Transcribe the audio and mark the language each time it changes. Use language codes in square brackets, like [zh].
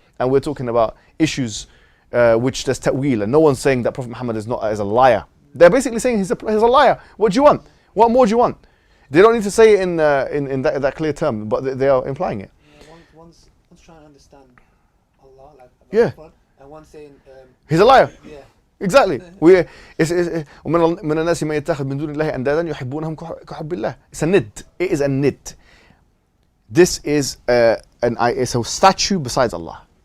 [en] And we're talking about issues which there's ta'weel. And no one's saying that Prophet Muhammad is a liar. They're basically saying he's a liar. What do you want? What more do you want? They don't need to say it in that clear term, but they are implying it. One's trying to understand Allah, like Yeah. God, and one's saying He's a liar. yeah. Exactly. [ar] ومن الناس من يتخذ من دون الله أندادا يحبونهم كحب الله. [en] It's a nid. It is a nid. This is it's a statue besides Allah.